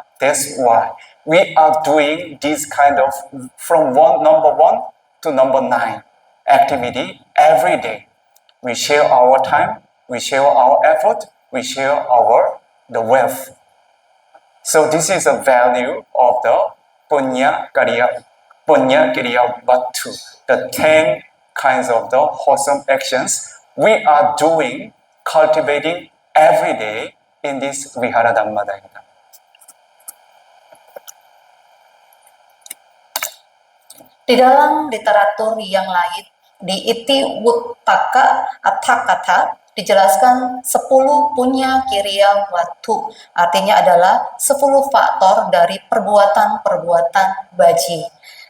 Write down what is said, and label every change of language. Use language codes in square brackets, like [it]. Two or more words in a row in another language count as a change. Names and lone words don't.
[en] That's why we are doing this kind of from number 1 to number 9 activity every day. We share our time, we share our effort, we share the wealth. So this is a value of the [pi] punya kiriya vatu, [en] the 10 kinds of the wholesome actions we are doing, cultivating every day in this Vihara Dhammadayana. [id] Di dalam literatur yang lain, di Iti Wuttaka Atthakatha dijelaskan 10 [pi] punya kiriya watu, [id] artinya adalah 10 faktor dari perbuatan-perbuatan baji.